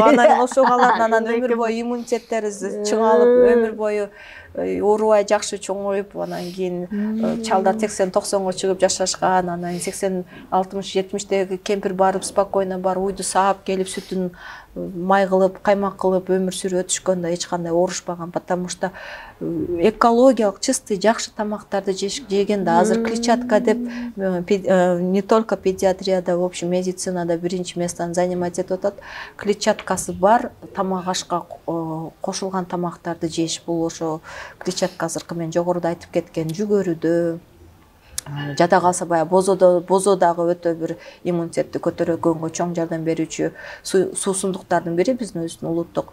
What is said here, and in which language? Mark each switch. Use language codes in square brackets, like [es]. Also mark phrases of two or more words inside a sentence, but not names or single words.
[ky] Анан ошогалардын анан өмүр бою иммунитеттери чыңалып, өмүр бою оорубай жакшы чоңоюп, анан кийин чалдар 80-90го чыгып жашашкан, анан 80-60-70деги кемпир барып спокойно барып уйду саап келип сүтүн май кылып, каймак кылып өмүр сүрүп өтүшкөн да эч кандай оорушпаган, [ru] потому что [ky] экологиялык чистый жакшы тамактарды жеген да. Азыр клетчатка деп [ru] не только [ky] педиатрияда, [ru] в общем [ky] медицинада биринчи местаны занимать этип атат. Клетчаткасы бар тамак ашка кошулган тамактарды жеш. Бул ошо клетчатка азыркы мен жогоруда айтып кеткен жүгөрүдө, жада калса баягы бозодагы өтө бир иммунитетти көтөргөнгө чоң жардам берүүчү суусундуктардын бири биздин өзүбүздүн улуттук.